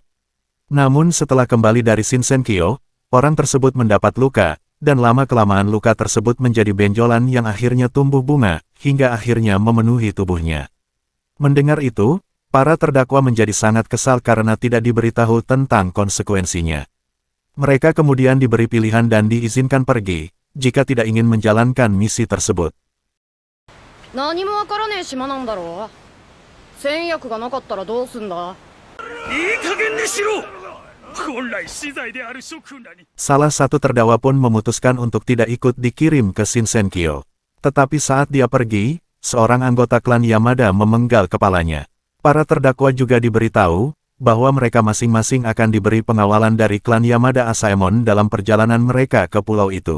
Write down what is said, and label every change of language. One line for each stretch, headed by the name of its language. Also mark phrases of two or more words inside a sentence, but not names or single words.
Indonesian: Namun setelah kembali dari Shinsenkyo, orang tersebut mendapat luka, dan lama-kelamaan luka tersebut menjadi benjolan yang akhirnya tumbuh bunga, hingga akhirnya memenuhi tubuhnya. Mendengar itu, para terdakwa menjadi sangat kesal karena tidak diberitahu tentang konsekuensinya. Mereka kemudian diberi pilihan dan diizinkan pergi, jika tidak ingin menjalankan misi tersebut.
Japanese: 何もわからねえ島なんだろう。戦薬がなかったらどうすんだ。いい加減にしろ。本来死罪である諸君らに。
Indonesian: Salah satu terdakwa pun memutuskan untuk tidak ikut dikirim ke Shinsenkyo. Tetapi saat dia pergi, seorang anggota klan Yamada memenggal kepalanya. Para terdakwa juga diberitahu, bahwa mereka masing-masing akan diberi pengawalan dari klan Yamada Asaemon dalam perjalanan mereka ke pulau itu.